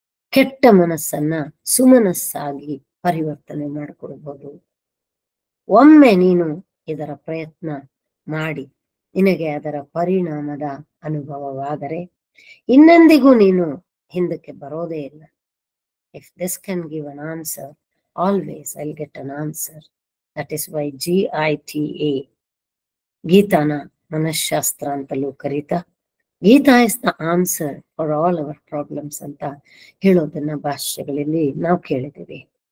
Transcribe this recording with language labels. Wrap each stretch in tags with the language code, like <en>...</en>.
<kn>ಕೆಟ್ಟ ಮನಸ್ಸನ್ನ ಸುಮನಸ್ಸಾಗಿ ಪರಿವರ್ತನೆ ಮಾಡಿಕೊಡ್ಬೋದು. ಒಮ್ಮೆ ನೀನು ಇದರ ಪ್ರಯತ್ನ ಮಾಡಿ ನಿನಗೆ ಅದರ ಪರಿಣಾಮದ ಅನುಭವವಾದರೆ ಇನ್ನೆಂದಿಗೂ ನೀನು ಹಿಂದಕ್ಕೆ ಬರೋದೇ ಇಲ್ಲ.</kn> <en>If this can give an answer, always I'll get an answer. That is why GITA,</en> <kn>ಗೀತಾನ ಮನಃಶಾಸ್ತ್ರ ಅಂತಲೂ ಕರೀತಾ,</kn> <en>Gita is the answer for all our problems</en> <kn>ಅಂತ ಹೇಳೋದನ್ನ ಭಾಷ್ಯಗಳಲ್ಲಿ ನಾವು ಕೇಳಿದ್ದೀವಿ.</kn>